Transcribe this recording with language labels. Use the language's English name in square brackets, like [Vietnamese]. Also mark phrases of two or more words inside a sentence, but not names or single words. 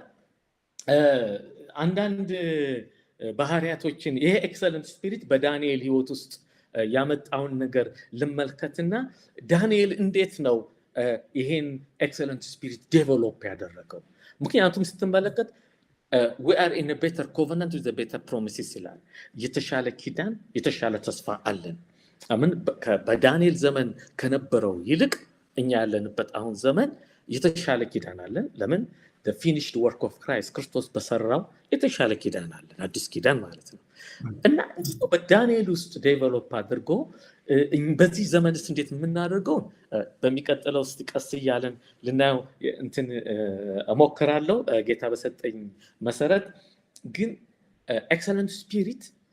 [Amharic] አንዳንድ ባህሪያቶችን ይሄ [English] excellent spirit [Amharic] በዳንኤል ህይወት ውስጥ ያመጣውን ነገር ልመልከትና ዳንኤል እንዴት ነው ይሄን [English] excellent spirit [Amharic] ዴቨሎፕ ያደረገው? ምክንያቱም ስትመለከት [English] we are in a better covenant with a better promises [Amharic] ይላል። የተሻለ ኪዳን፣ የተሻለ ተስፋ አለን። አምን በዳንኤል ዘመን ከነበረው ይልቅ እኛ ያለንበት አሁን ዘመን የተሻለ ኪዳን አለን። ለምን? [English] the finished work of Christ [Amharic] ክርስቶስ በሰራው የተሻለ ኪዳን አለን፣ አዲስ ኪዳን ማለት ነው። እና በዳንኤል ውስጥ ዴቨሎፕ አድርጎ በዚህ ዘመንስ እንዴት የምናደርገው በሚቀጥለው እስቲ ቀስ እያለን ልናየው እንትን እሞክራለሁ ጌታ በሰጠኝ መሰረት። ግን [English] excellent spirit